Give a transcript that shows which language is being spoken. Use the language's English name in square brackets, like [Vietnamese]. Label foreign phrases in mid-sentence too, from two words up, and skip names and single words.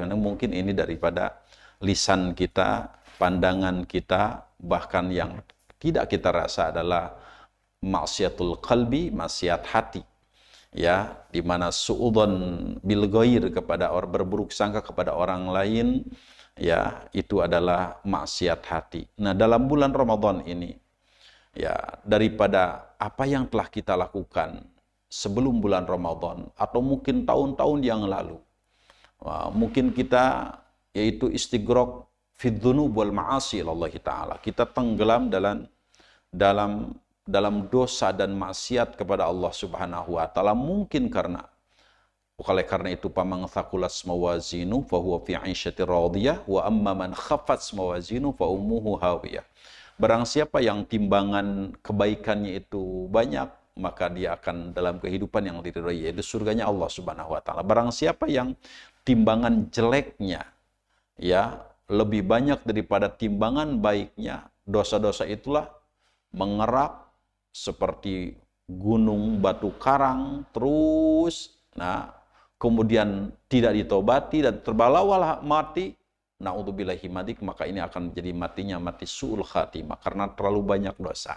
[Indonesian] Mungkin ini daripada lisan kita, pandangan kita, bahkan yang tidak kita rasa adalah [Arabic] معصية القلب, [Indonesian] maksiat hati, ya, di mana [Arabic] سوء الظن بالغير, [Indonesian] kepada orang, berburuk sangka kepada orang lain, ya, itu adalah maksiat hati. Nah, dalam bulan Ramadan ini, ya, daripada apa yang telah kita lakukan sebelum bulan Ramadan atau mungkin tahun-tahun yang lalu, mungkin kita yaitu [Arabic] الاستغراق في الذنوب والمعاصي الله تعالى, [Indonesian] kita tenggelam dalam dosa dan maksiat kepada [Arabic] الله سبحانه وتعالى, [Indonesian] mungkin oleh karena itu [Arabic] فأما من ثقلت موازينه فهو في عيشة راضية وأما من خفت موازينه فأمه هاوية. [Indonesian] Barang siapa yang timbangan kebaikannya itu banyak, maka dia akan dalam kehidupan yang diridhai, yaitu surganya [Arabic] الله سبحانه وتعالى. [Indonesian] Barang siapa yang timbangan jeleknya, ya, lebih banyak daripada timbangan baiknya, dosa-dosa itulah mengerak seperti gunung batu karang terus, nah, kemudian tidak ditobati dan terbawa mati, [Arabic] نعوذ بالله مادك, [Indonesian] maka ini akan menjadi matinya mati [Arabic] سوء الخاتمة [Indonesian] karena terlalu banyak dosa.